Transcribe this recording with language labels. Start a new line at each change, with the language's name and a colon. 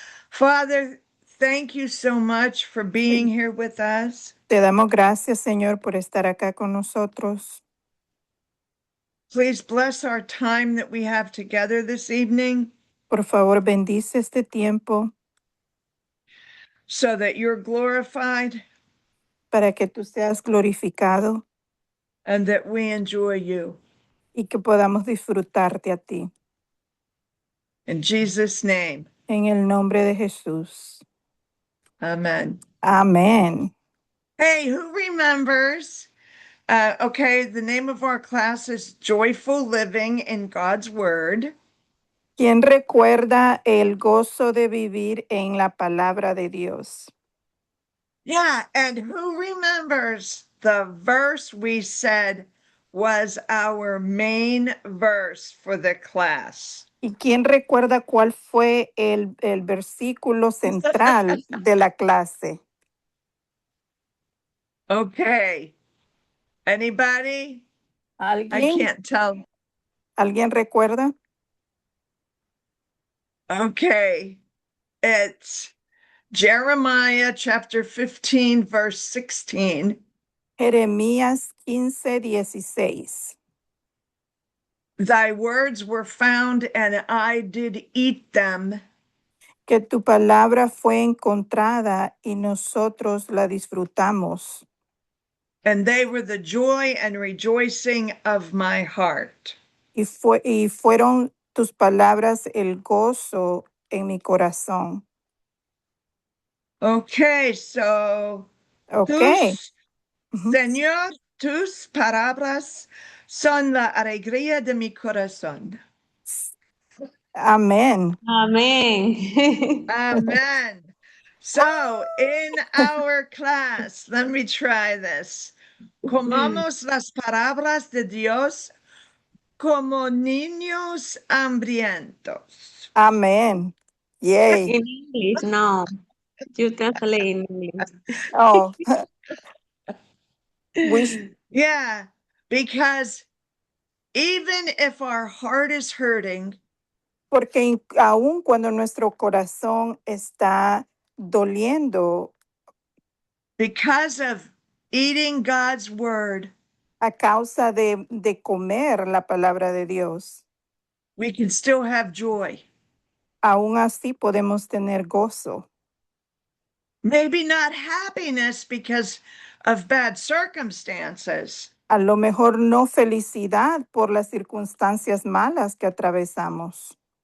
English: Father, thank you so much for being here with us.
Spanish: Te damos gracias, Señor, por estar acá con nosotros.
English: Please bless our time that we have together this evening
Spanish: Por favor, bendice este tiempo
English: so that you're glorified
Spanish: para que tú seas glorificado
English: and that we enjoy you.
Spanish: y que podamos disfrutarte a ti.
English: In Jesus' name,
Spanish: En el nombre de Jesús.
English: amen.
Spanish: Amén.
English: Hey, who remembers? Okay, the name of our class is Joyful Living in God's Word.
Spanish: ¿Quién recuerda el gozo de vivir en la palabra de Dios?
English: Yeah, and who remembers the verse we said was our main verse for the class?
Spanish: ¿Y quién recuerda cuál fue el versículo central de la clase?
English: Okay. Anybody? I
Spanish: ¿Alguien?
English: can't tell.
Spanish: ¿Alguien recuerda?
English: Okay. It's Jeremiah chapter 15, verse 16.
Spanish: Jeremías 15:16.
English: Thy words were found, and I did eat them.
Spanish: Que tu palabra fue encontrada y nosotros la disfrutamos.
English: And they were the joy and rejoicing of my heart.
Spanish: Y fueron tus palabras el gozo en mi corazón.
English: Okay, so Ok.
Spanish: tus, Ujú. Señor, tus palabras son la alegría de mi corazón. Amén. Amén.
English: Amen. So, in our class, let me try this.
Spanish: Comamos las palabras de Dios como niños hambrientos. Amén. Yay.
English: In English, no. You translate in English. Oh, wish, Yeah, because even if our heart is hurting,
Spanish: porque aun cuando nuestro corazón está doliendo
English: because of eating God's word,
Spanish: a causa de comer la palabra de Dios,
English: we can still have joy.
Spanish: aún así podemos tener gozo.
English: Maybe not happiness because of bad circumstances,
Spanish: A lo mejor no felicidad por las circunstancias malas que atravesamos,